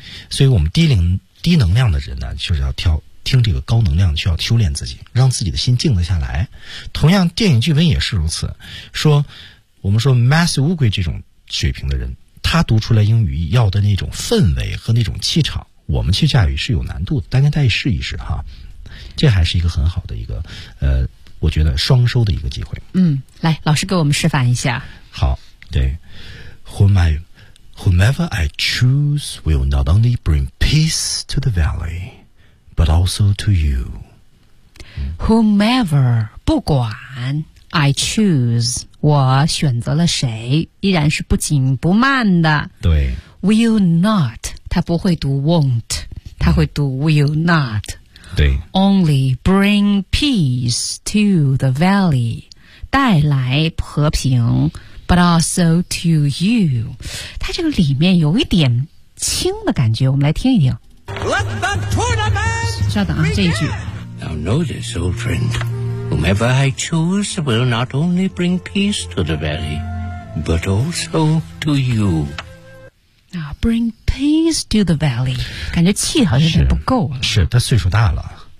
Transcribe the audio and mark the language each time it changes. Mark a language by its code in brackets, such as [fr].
[zh] 所以我们低能量的人呢就是要挑听这个高能量需要修炼自己让自己的心静得下来同样电影剧本也是如此说我们说 Master 乌龟这种水平的人他读出来英语要的那种氛围和那种气场我们去驾驭是有难度的大家再试一试哈这还是一个很好的一个我觉得双收的一个机会嗯来老师给我们示范一下 [en] 好对 Whomever I choose will not only bring peace to the valley but also to you Whomever 不管 I choose [zh] 我选择了谁，依然是不紧不慢的。对， [en] Will not， [zh] 他不会读 won't， 他会读 [en] will not。 [zh] 对 [en] ，Only bring peace to the valley， [zh] 带来和平 [en] ，but also to you。 [zh] 他这个里面有一点轻的感觉，我们来听一听。 [en] Let the tournament！稍等啊，这一句。 Now know this, old friend. Whomever I choose will not only bring peace to the valley, but also to you. Now, bring peace to the valley. [zh] 感觉气好像有点不够了。是，他岁数大了。